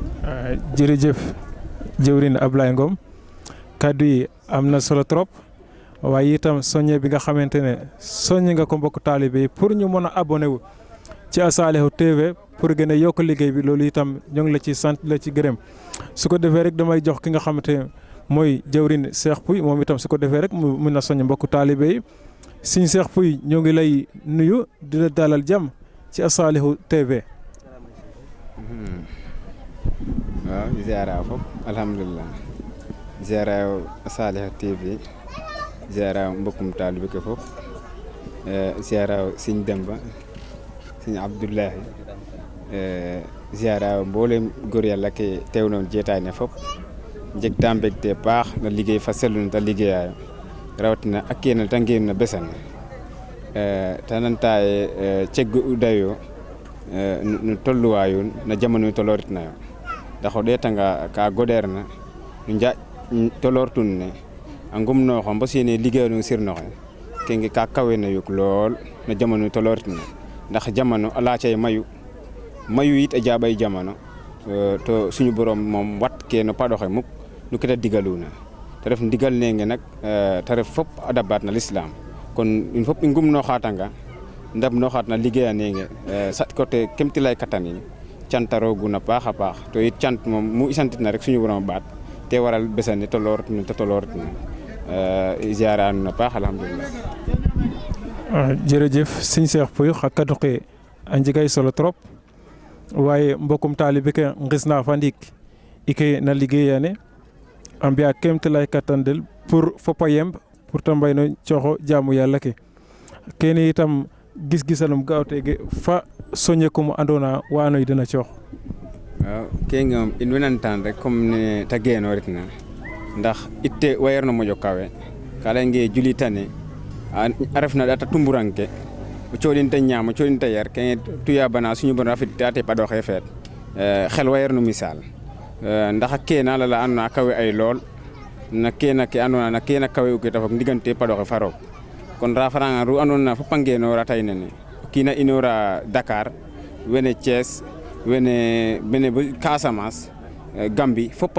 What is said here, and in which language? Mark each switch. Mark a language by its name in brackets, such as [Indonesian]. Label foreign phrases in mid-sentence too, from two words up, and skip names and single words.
[Wolof] jërëjëf jëwriñ Ablaye Ngom kaddu yi am na solo trop waaye itam soññe bi nga xamante ne soññe nga ko mbokk taalibe yi pour ñu mën a abonné wu ci Saliou TV pour gën a yokk liggéey bi loolu itam ñoo ngi la ci sant la ci gërëm su ko defee rek damay jox ki nga xamante ne mooy jëwriñ Cheikh Pouye moom itam su ko defee rek mu mën a soññ mbokk taalibe yi Sëñ Cheikh Pouye ñoo ngi lay nuyu di la dalal jàmm ci Saliou TV. [Serer] waaw ziara fop alhamdulillah ziara Saliou TV ziara mbokkum taalibe ke fop ziara Sëñ Demba Sëñ Abdoulahi ziara mboolem góor yàlla ke teew noon jeetaay ne fop njeg ta mbégte paax na liggéey fa sellu ta liggéeyaayo rawatina ak kene ta ngeen na besan ta nantaaye ceggu dayo no tolluwaayun na jamano tolooritnayo ndax o ɗeetanga ka goɗeerna no njaƴ toloortun ne a ngumnooxo mbosine liggéeyano sirnoxe kenge ka kawena yuk lool no jamano tolooritna ndax jamano a laacay mayu yit a jaaɓay jamano to suñu borom moom wat ke no paɗoxe muk nu kete digaluna te ref ndigal nenge nak te ref fop a dabaat na l'islam kon in fop i ngumnooxatanga ndabnooxaat na liggéeya nenge sat côté kemtilay katanin canta rooguna paax a paax to it cant moom mu i santitna rek suñu borom baat te waral besane tolooritna te tolooritna ziara nuuna paax alhamdulillah. jërëjëf Sëñ Cheikh Pouye xa kaddu xe a njegay solo trop waaye mbokkum taalibe ke ngis na fa ndiik i ke na liggéeyane a mbi'a kemtilay katan del pour fop a yemb pour te mbay no cooxo jaamu yàlla ke kene itam gis-gisanum ga'o tege fa soñekum andona wa andoona yee den a coox. waaw kene moom in way nantaan rek comme ne ta geenooritna ndax itte wayerno moƴo kawe ka layonge julitane a refna ɗata tumburanke o cooɗin ta ñaam o cooɗin ta yer kene tuyaabana suñu bon rafid te ate paɗoxe feet xel wayerno misal ndax a keena lala andona a kawe ay lool na keena ke andona na keena kawe u ke ta fog ndigante paɗoxe fa roog kon rafaranga ru andona fop a ngeenora tay nene o kiina inora Dakar wene Thiès wene bo Casamance Gambie fop a